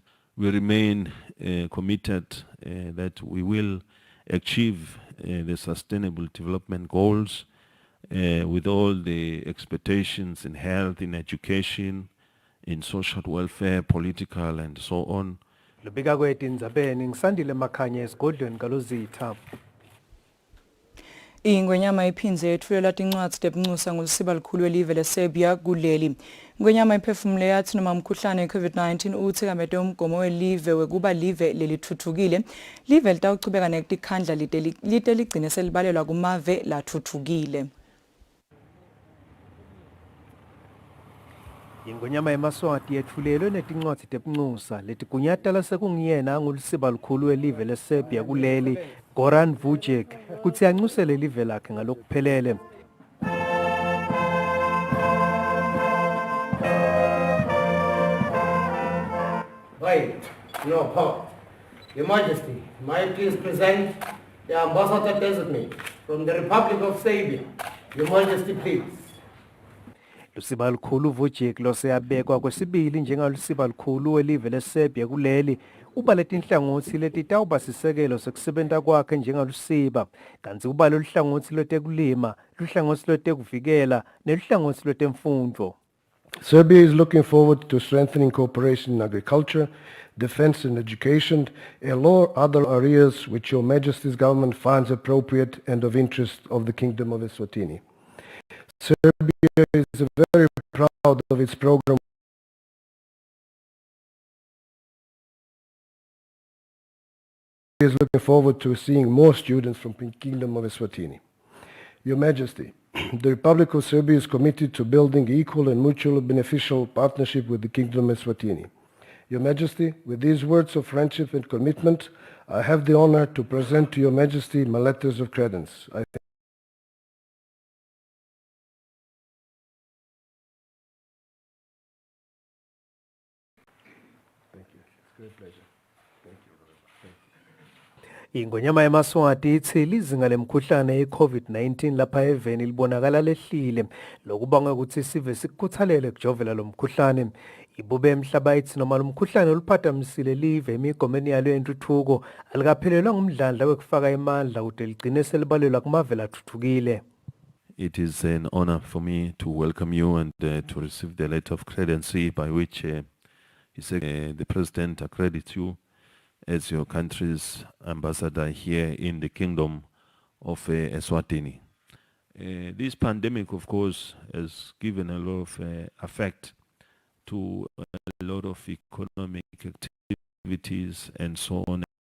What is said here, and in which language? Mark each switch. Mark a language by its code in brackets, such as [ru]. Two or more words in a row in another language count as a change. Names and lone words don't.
[en] We remain committed that we will achieve the Sustainable Development Goals with all the expectations in health, in education, in social welfare, political, and so on. [ss] Lubika kweTindzabeni ngisandile Makhanya esigodlweni kalozitha. Ingwenyama iphinze ethulela tincwadi tebuncusa ngolisiba likhulu welive leSerbia kuleli. Ingwenyama iphefumule yathi noma umkhuhlane we-COVID-19 uthi kamete umgomo welive wekuba live lelithuthukile, live litawuchubeka nekutikhandla lite ligcine selibalelwa kumave lathuthukile. Ingwenyama yeMaswati yethulelwe netincwadi tebuncusa letigunyatala sekungiyena angulisiba likhulu welive leSerbia kuleli, Goran Vujic, kutsi ancusele live lakhe ngalokuphelele. [en] Right, no part. Your Majesty, may I please present the Ambassador Designate from the Republic of Serbia. Your Majesty, please. [ss] Lusiba likhulu Vujic loseyabekwa kwesibili njengalusiba likhulu welive leSerbia kuleli uba letinhlangothi letitawuba sisekelo sekusebenta kwakhe njengalusiba, kanti uba loluhlangothi lwetekulima, luhlangothi lwetekuvikela, neluhlangothi lwetemfundvo. [en] Serbia is looking forward to strengthening cooperation in agriculture, defense and education, and all other areas which Your Majesty's government finds appropriate and of interest of the Kingdom of Eswatini. Serbia is very proud of its program. Is looking forward to seeing more students from the Kingdom of Eswatini. Your Majesty, the Republic of Serbia is committed to building equal and mutually beneficial partnership with the Kingdom of Eswatini. Your Majesty, with these words of friendship and commitment, I have the honor to present to Your Majesty my letters of credence. [ss] Ingwenyama yeMaswati ithi lizinga lemkhuhlane ye-COVID-19 lapha eveni libonakala lehlile, lokubanga ukuthi sive sikukhuthalele kujovela lo mkhuhlane. Ibube emhlaba ithi noma lo mkhuhlane oluphazamisile live emigomeni yalo yentuthuko alikaphelelwa ngumdlandla wekufaka emandla ukuze ligcine selibalelwa kumave lathuthukile. [en] It is an honor for me to welcome you and to receive the letter of credency by which he said the President accredits you as your country's ambassador here in the Kingdom of Eswatini. This pandemic, of course, has given a lot of effect to a lot of economic activities and so on.